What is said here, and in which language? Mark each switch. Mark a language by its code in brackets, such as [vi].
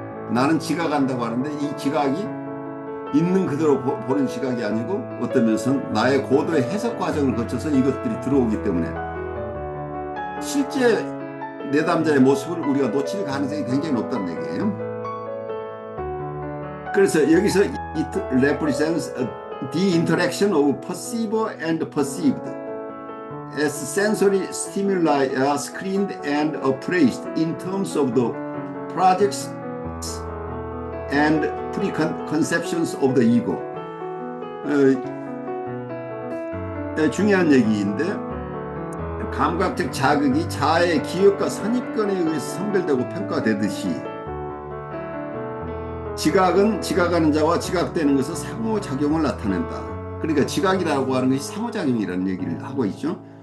[ko] 나는 지각한다고 하는데 이 지각이 있는 그대로 보는 지각이 아니고 어떤 면에서는 나의 고도의 해석 과정을 거쳐서 이것들이 들어오기 때문에 실제 내담자의 모습을 우리가 놓칠 가능성이 굉장히 높다는 얘기예요. 그래서 여기서 [en] it represents the interaction of perceiver and perceived as sensory stimuli are screened and appraised in terms of the projects and preconceptions of the ego. [ko] 중요한 얘기인데, 감각적 자극이 자아의 기억과 선입견에 의해서 선별되고 평가되듯이 지각은 지각하는 자와 지각되는 것은 상호작용을 나타낸다. 그러니까 지각이라고 하는 것이 상호작용이라는 얘기를 하고 있죠.